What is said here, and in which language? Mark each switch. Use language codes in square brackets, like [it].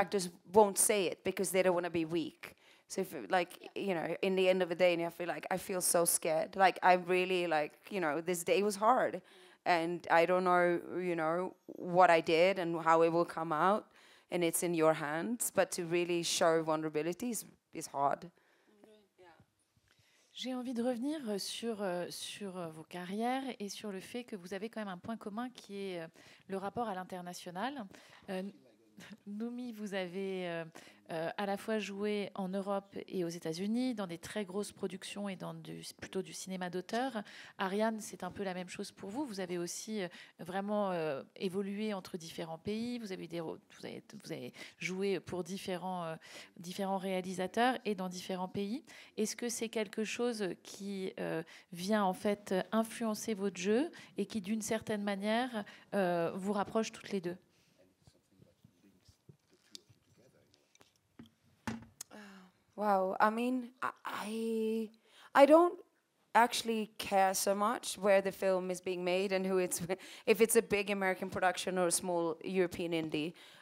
[en] actors won't say it because they don't want to be weak. So if like you know, in the end of the day, and I feel so scared. Like I really like, you know, this day was hard. And I don't know, you know, what I did and how it will come out, and it's in your hands. But to really show vulnerability is hard. [fr] J'ai envie de revenir sur vos carrières et sur le fait que vous avez quand même un point commun qui est le rapport à l'international. Noomi, vous avez à la fois joué en Europe et aux États-Unis, dans des très grosses productions et dans plutôt du cinéma d'auteur. Ariane, c'est un peu la même chose pour vous. Vous avez aussi vraiment évolué entre différents pays. Vous avez joué pour différents réalisateurs et dans différents pays. Est-ce que c'est quelque chose qui vient en fait influencer votre jeu et qui, d'une certaine manière, vous rapproche toutes les deux? [en] Wow, I mean, I don't actually care so much where the film is being made and who it's, if it's a big American production or a small European indie.